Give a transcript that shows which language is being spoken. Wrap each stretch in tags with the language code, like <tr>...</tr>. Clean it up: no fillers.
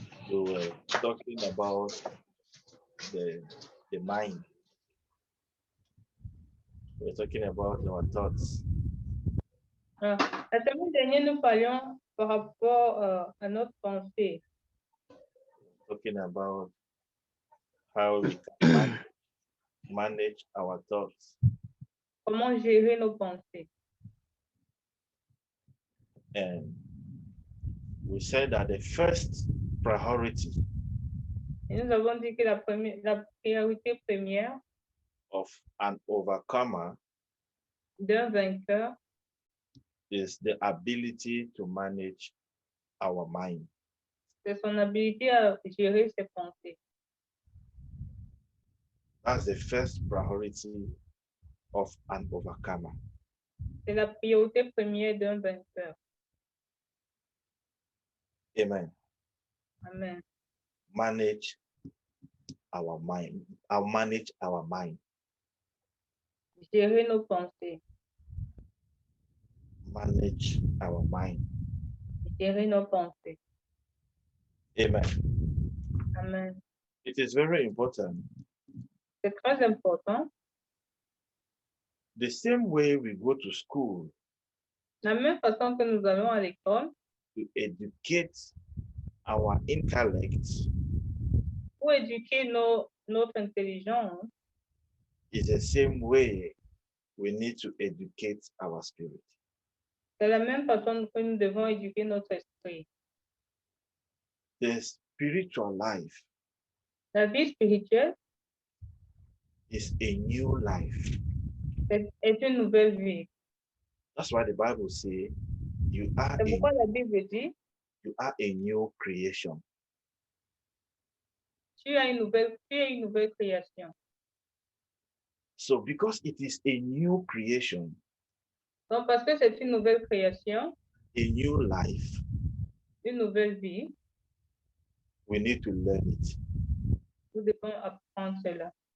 <en>we were talking about the mind. We were talking about our thoughts.</en> <fr>la semaine dernière, nous parlions par rapport à notre pensée.</fr> <en>Talking about how we can manage our thoughts.</en> <fr>Comment gérer nos pensées.</fr> <en>And we said that the first priority</en> <fr>Et nous avons dit que la priorité première</fr> <en>of an overcomer</en> <fr>d'un vainqueur,</fr> <en>is the ability to manage our mind.</en> <fr>c'est son habilité à gérer ses pensées.</fr> <en>That's the first priority of an overcomer.</en> <fr>C'est la priorité première d'un vainqueur.</fr> <en>Amen.</en> <fr>Amen.</fr> <en>Manage our mind. I'll manage our mind.</en> <fr>Gérer nos pensées.</fr> <en>Manage our mind.</en> <fr>Gérer nos pensées.</fr> <en>Amen.</en> <fr>Amen.</fr> <en>It is very important.</en> <fr>C'est très important.</fr> <en>The same way we go to school</en> <fr>La même façon que nous allons à l'école</fr> <en>to educate our intellect</en> <fr>pour éduquer notre intelligence,</fr> <en>is the same way we need to educate our spirit.</en> <fr>c'est la même façon que nous devons éduquer notre esprit.</fr> <en>The spiritual life</en> <fr>La vie spirituelle</fr> <en>is a new life.</en> <fr>est une nouvelle vie.</fr> <en>That's why the Bible says you are</en> <fr>C'est pourquoi la Bible dit,</fr> <en>a new creation.</en> <fr>tu es une nouvelle création.</fr> <en>So because it is a new creation,</en> <fr>Donc, parce que c'est une nouvelle création,</fr> <en>a new life,</en> <fr>une nouvelle vie,</fr> <en>we need to learn it.</en> <fr>nous devons apprendre cela.</fr>